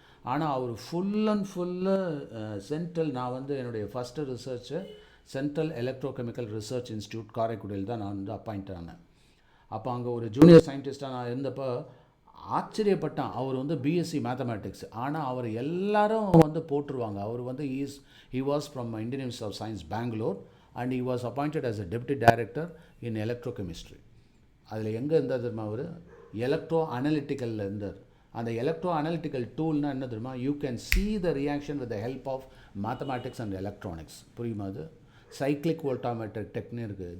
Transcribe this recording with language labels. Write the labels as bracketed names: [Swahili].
[Tamil] ஆனால் அவர் full and full central, நான் வந்து என்னுடைய first research central electrochemical research institute காரைக்குடியில் தான் நான் வந்து அப்பாயிண்ட் ஆனேன். அப்போ அங்கே ஒரு ஜூனியர் சயின்டிஸ்ட்டாக நான் இருந்தப்போ ஆச்சரியப்பட்டேன். அவர் வந்து பிஎஸ்சி மேத்தமேட்டிக்ஸ், ஆனால் அவர் எல்லாரும் வந்து போட்டுருவாங்க. அவர் வந்து [English] he was from Indian Institute of Science, Bangalore, and he was appointed as a deputy director in electrochemistry. [Tamil] அதில் எங்கே இருந்தார் தெரியுமா? அவர் எலக்ட்ரோ அனலிட்டிக்கலில் இருந்தார். அந்த எலக்ட்ரோ அனலிட்டிக்கல் டூல்னால் என்ன தெரியுமா? [English] You can see the reaction with the help of mathematics and electronics. [Tamil] புரியுமா? அது சைக்ளிக் வோல்டாமீட்டர் டெக்னிக் இருக்குது.